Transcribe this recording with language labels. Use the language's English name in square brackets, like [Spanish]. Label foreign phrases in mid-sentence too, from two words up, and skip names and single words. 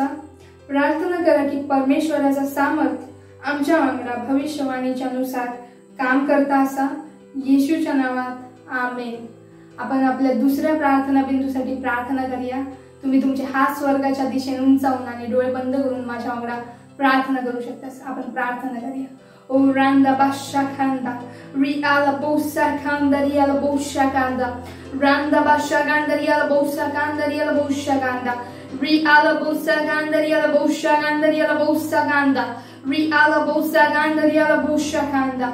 [Marathi] प्रार्थना करा की परमेश्वराचा सामर्थ आमच्या वांगडा भविष्यवाणीच्या नुसार काम करता असा, येशूच्या नावात, आमेन। आपण आपल्या दुसऱ्या प्रार्थना बिंदूसाठी प्रार्थना करूया। तुम्ही तुमचे हात स्वर्गाच्या दिशेने उंचावून आणि डोळे बंद करून माझ्या वांगडा प्रार्थना करू शकतास. आपण प्रार्थना करूया. O randa bashakanda, riala bosakanda, riala boshakanda, randa bashakanda, riala bosakanda, riala boshakanda, riala bosakanda, riala boshakanda, riala bosakanda, riala bosakanda, riala boshakanda.